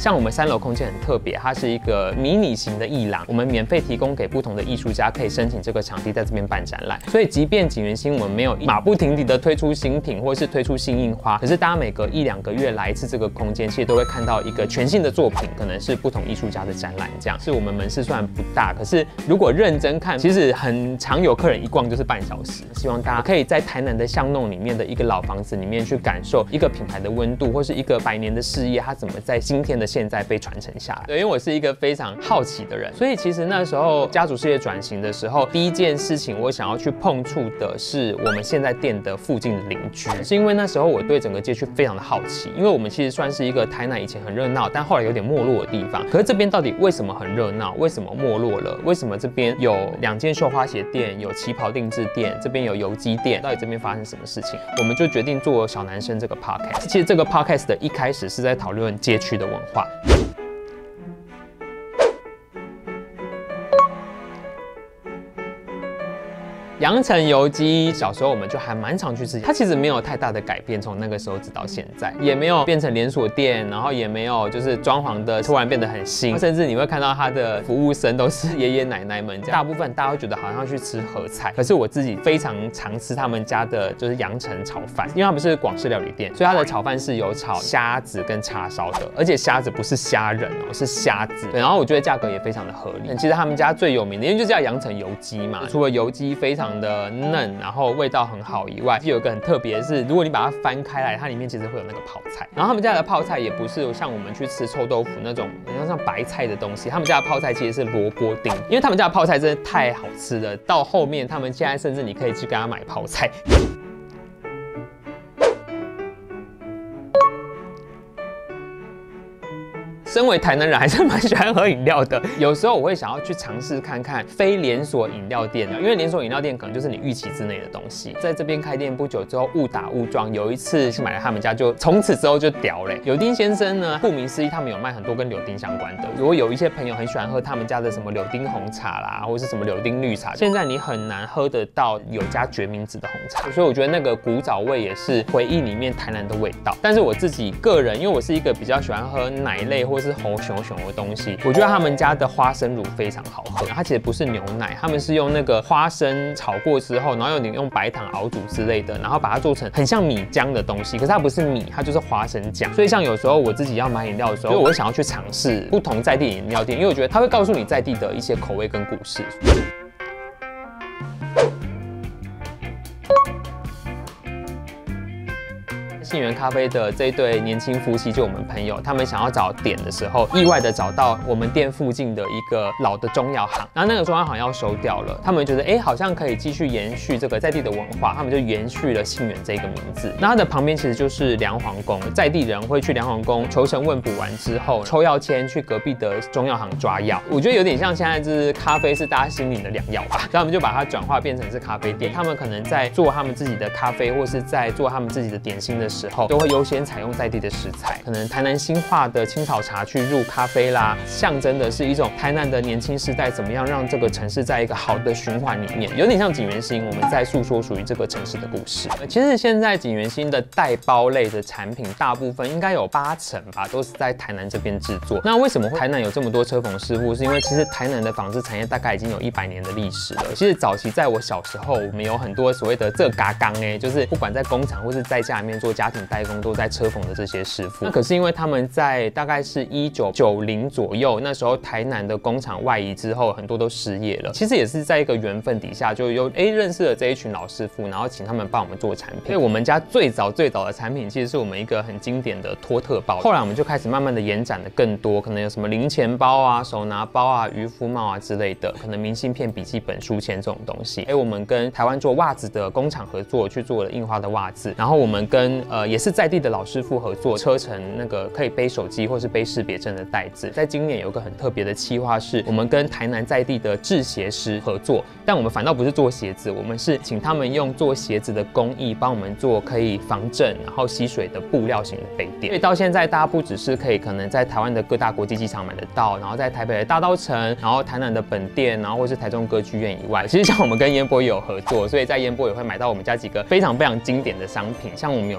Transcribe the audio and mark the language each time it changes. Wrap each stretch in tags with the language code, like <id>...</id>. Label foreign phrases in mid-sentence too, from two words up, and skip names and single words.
<zh>像我們3樓空間很特別，它是一個迷你型的藝廊，我們免費提供給不同的藝術家可以申請這個場地在這邊辦展覽。所以即便錦源興我們沒有馬不停蹄的推出新品或是推出新印花，可是大家每隔1、2個月來一次這個空間，其實都會看到一個全新的作品，可能是不同藝術術家的展覽，這樣是我們門市雖然不大，可是如果認真看，其實很常有客人一逛就是半小時。希望大家可以在台南的巷弄裡面的一個老房子裡面去感受一個品牌的溫度，或是一個100年的事業，它怎麼在今天的現在被傳承下來。对，因為我是一個非常好奇的人，所以其實那時候家族事業轉型的時候，第一件事情我想要去碰觸的是我們現在店的附近的鄰居，是因為那時候我對整個街區非常的好奇，因為我們其實算是一個台南以前很熱鬧，但後來有點沒落的地方。可是這邊到底為什麼很熱鬧？為什麼沒落了？為什麼這邊有2間繡花鞋店，有旗袍定制店，這邊有油雞店？到底這邊發生什麼事情？我們就決定做小男生這個 podcast。其實這個 podcast 的一開始是在討論街區的文化。陽城油雞，小時候我們就還蠻常去吃，它其實沒有太大的改變，從那個時候直到現在，也沒有變成連鎖店，然後也沒有就是裝潢的突然變得很新，甚至你會看到它的服務生都是爺爺奶奶們這樣。大部分大家會覺得好像去吃合菜，可是我自己非常常吃他們家的就是陽城炒飯，因为他們是廣式料理店，所以它的炒飯是有炒蝦子跟叉燒的，而且蝦子不是蝦仁哦，是蝦子。對，然後我覺得價格也非常的合理。其實他們家最有名的，因為就叫陽城油雞嘛，除了油雞非常的嫩，然後味道很好以外，有一個很特別的是，如果你把它翻開來，它裡面其實會有那個泡菜。然後他們家的泡菜也不是像我們去吃臭豆腐那種像白菜的東西，他們家的泡菜其實是蘿蔔丁，因為他們家的泡菜真的太好吃了。到後面他們現在甚至你可以去跟他買泡菜。身為台南人，還是蠻喜歡喝飲料的。有時候我會想要去嘗試看看非連鎖飲料店，因為連鎖飲料店可能就是你預期之內的東西。在這邊開店不久之後，誤打誤撞，有一次去買了他們家，就從此之後就屌嘞。柳丁先生呢，顧名思義，他們有賣很多跟柳丁相關的。如果有一些朋友很喜歡喝他們家的什麼柳丁紅茶啦，或是什麼柳丁綠茶，現在你很難喝得到有加決明子的紅茶。所以我覺得那個古早味也是回憶裡面台南的味道。但是我自己個人，因為我是一個比較喜歡喝奶類或是紅熊熊的東西，我覺得他們家的花生乳非常好喝。它其實不是牛奶，他們是用那個花生炒過之後，然後用白糖熬煮之類的，然後把它做成很像米漿的東西。可是它不是米，它就是花生醬。所以像有時候我自己要買飲料的時候，我會想要去嘗試不同在地飲料店，因為我覺得它會告訴你在地的一些口味跟故事。杏源咖啡的這一對年輕夫妻，就我們朋友，他們想要找點的時候，意外的找到我們店附近的一個老的中藥行，然後那個中藥行要收掉了，他們覺得好像可以繼續延續這個在地的文化，他們就延續了杏源這個名字。那它的旁邊其實就是梁皇宮，在地人會去梁皇宮求神問卜完之後，抽藥籤去隔壁的中藥行抓藥。我覺得有點像現在就是咖啡是大家心靈的良藥吧，所以他們就把它轉化變成是咖啡店。他們可能在做他們自己的咖啡，或是在做他們自己的點心的時候，都會優先採用在地的食材，可能台南新化的青草茶去入咖啡啦，象徵的是一種台南的年輕世代怎麼樣讓這個城市在一個好的循環裡面，有點像錦源興，我們在訴說屬於這個城市的故事。其實現在錦源興的帶包類的產品，大部分應該有80%吧，都是在台南這邊制作。那為什麼台南有這麼多車縫師傅？是因為其實台南的紡織產業大概已經有100年的歷史了。其實早期在我小時候，我們有很多所謂的這嘎剛就是不管在工廠或是在家裡面做家庭代工，都在車縫的這些師傅。那可是因為他們在大概是1990左右，那時候台南的工廠外移之後，很多都失業了。其實也是在一個緣分底下，就有認識了這一群老師傅，然後請他們幫我們做產品。所以我們家最早的產品，其實是我們一個很經典的托特包。後來我們就開始慢慢的延展的更多，可能有什麼零錢包啊、手拿包啊、漁夫帽啊之類的，可能明信片、筆記本、書籤這種東西。我們跟台灣做襪子的工廠合作，去做了印花的襪子。然後我們跟也是在地的老師傅合作，車程那個可以背手機或是背識別證的袋子。在今年有個很特別的企劃，是我們跟台南在地的製鞋師合作，但我們反倒不是做鞋子，我們是請他們用做鞋子的工藝幫我們做可以防震然後吸水的布料型的背墊。所以到現在大家不只是可以可能在台灣的各大國際機場買得到，然後在台北的大稻埕，然後台南的本店，然後或是台中歌劇院以外，其實像我們跟煙波也有合作，所以在煙波也會買到我們家幾個非常非常經典的商品，像我們有做</zh>